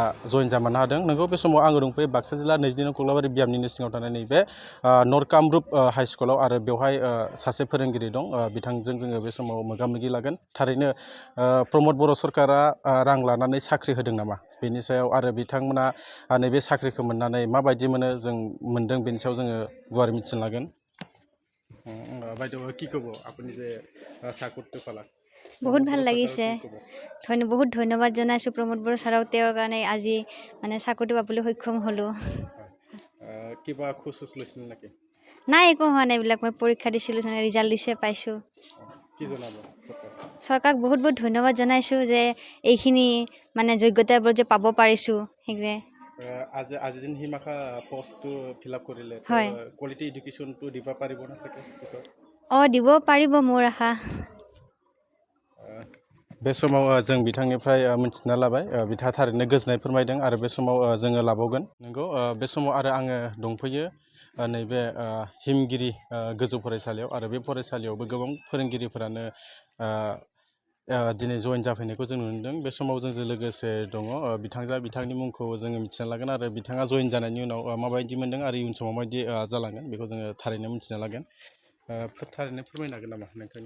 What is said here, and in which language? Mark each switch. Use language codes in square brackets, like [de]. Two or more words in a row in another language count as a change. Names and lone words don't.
[brx] जइन जामारनो हादों नोंगौ बे समाव आङो दंफैयो बाक्सा जिल्ला 22 नं कक्लाबारि बियाबनिनो सिङाव थानाय नैबे नर्थ कामरुप हाइ स्कुलाव आरो बेवहाय सासे फोरोंगिरि दं बिथांजों जोङो बे समाव मोगा मोगि लागोन थारैनो प्रमोद बर' सरकारा रां लानानै साख्रि होदों नामा बेनि सायाव आरो बिथांमोना नैबे साख्रिखौ मोननानै माबायदि मोनो जों मोनदों बेनि सायाव जोङो गुवारै मिथिनो लागोन [as] বাইদেউ কি ক'ব আপুনি যে চাকৰিটো পালা বহুত ভাল লাগিছে বহুত ধন্যবাদ জনাইছোঁ প্ৰমোদ বড়ো ছাৰক তেওঁৰ কাৰণে আজি মানে চাকৰিটো পাবলৈ সক্ষম হ'লোঁ কিবা খোজ লৈছিল নেকি নাই একো হোৱা নাই এইবিলাক মই পৰীক্ষা দিছিলোঁ ৰিজাল্ট দিছে পাইছোঁ কি জনাব চৰকাৰক বহুত বহুত ধন্যবাদ জনাইছোঁ যে এইখিনি মানে যোগ্যতাবোৰ যে পাব পাৰিছোঁ সেইটোৱে আজি দিন হিমাখা পোষ্টটো [en] fill up [as] কৰিলে [en] quality education [as] দিব পাৰিব না চাগে দিব পাৰিব মোৰ আশা [brx] बे समाव जों बिथांनिफ्राय मिथिना लाबाय बिथाङा थारैनो गोजोननाय फोरमायदों आरो बे समाव जोङो लाबावगोन नंगौ बे समाव आरो आङो दंफैयो नैबे हिमगिरि गोजौ फरायसालियाव आरो बे फरायसालियावबो गोबां फोरोंगिरिफोरानो दिनै जइन जाफैनायखौ जों नुनो मोनदों बे समाव जोंजों लोगोसे दङ बिथांनि मुंखौ जोङो मिथिना लागोन आरो बिथाङा जइन जानायनि उनाव माबायदि मोनदों आरो इयुन समाव माबायदि जालांगोन बेखौ जोङो थारैनो मिथिना लागोन थारैनो फोरमायनो हागोन नामा नोंथांनि